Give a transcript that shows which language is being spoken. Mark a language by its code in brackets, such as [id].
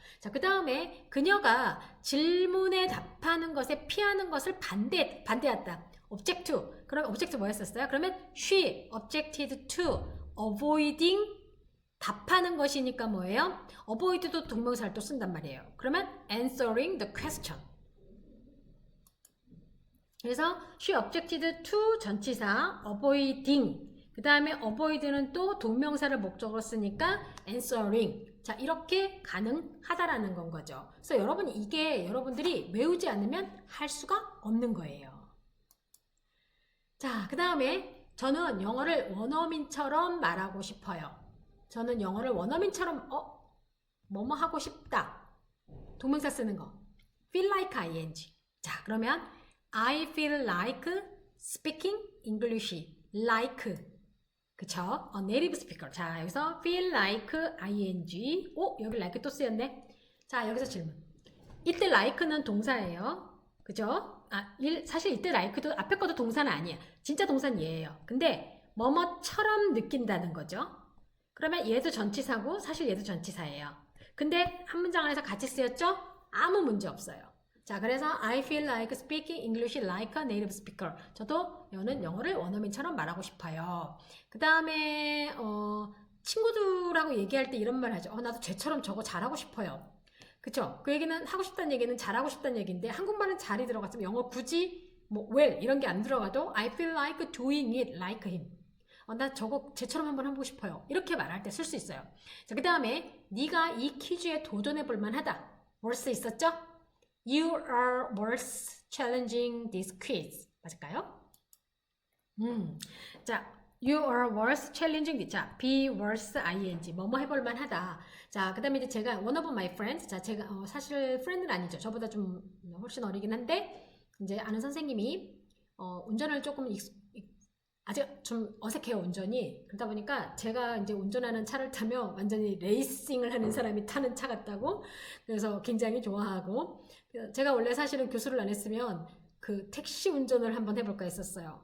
[ko] 자, 그 다음에 그녀가 질문에 답하는 것에 피하는 것을 반대했다. [en] object to. [ko] 그럼 object 뭐였었어요? 그러면 [en] she objected to avoiding [ko] 답하는 것이니까 뭐예요? avoid도 동명사를 또 쓴단 말이에요. [en] 그러면 answering the question. [ko] 그래서 [en] she objected to [ko] 전치사 avoiding 그 다음에 avoid는 또 동명사를 목적으로 쓰니까 answering 자 이렇게 가능하다라는 건 거죠. 그래서 여러분이 이게 여러분들이 외우지 않으면 할 수가 없는 거예요. 자, 그 다음에 저는 영어를 원어민처럼 말하고 싶어요. 저는 영어를 원어민처럼 뭐뭐 하고 싶다. 동명사 쓰는 거 [en] feel like ing 자 그러면 I feel like speaking English like [ko] 그쵸? [en] native speaker 자 여기서 feel like ing 여기 like [ko] 또 쓰였네. 자 여기서 질문 이때 like는 동사예요. 그죠? 사실 이때 like도 앞에 것도 동사는 아니에요. 진짜 동사는 얘예요. 근데 뭐뭐처럼 느낀다는 거죠. 그러면 얘도 전치사고 사실 얘도 전치사예요. 근데 한 문장 안에서 같이 쓰였죠? 아무 문제 없어요. 자, 그래서 [en] I feel like speaking English like a native speaker. [ko] 저도 영어를 원어민처럼 말하고 싶어요. 그 다음에 친구들하고 얘기할 때 이런 말 하죠. 나도 쟤처럼 저거 잘하고 싶어요. 그쵸? 그 얘기는 하고 싶다는 얘기는 잘하고 싶다는 얘기인데 한국말은 잘이 들어갔으면 영어 굳이 well 이런 게 안 들어가도 [en] I feel like doing it like him. [ko] 나 저거 쟤처럼 한번 해보고 싶어요. 이렇게 말할 때 쓸 수 있어요. 자, 그 다음에 네가 이 퀴즈에 도전해 볼 만하다. worth 있었죠? [en] You are worth challenging this quiz. [ko] 맞을까요? [en] 자, you are worth challenging this. [ko] 자, be worth ing. 뭐뭐 해볼 만하다. 자, 그 다음에 이제 제가 [en] one of my friends. [ko] 자, 제가 사실 friend는 아니죠. 저보다 좀 훨씬 어리긴 한데 이제 아는 선생님이 운전을 조금 아직 좀 어색해요 운전이. 그러다 보니까 제가 이제 운전하는 차를 타면 완전히 레이싱을 하는 사람이 타는 차 같다고 그래서 굉장히 좋아하고 제가 원래 사실은 교수를 안 했으면 그 택시 운전을 한번 해볼까 했었어요.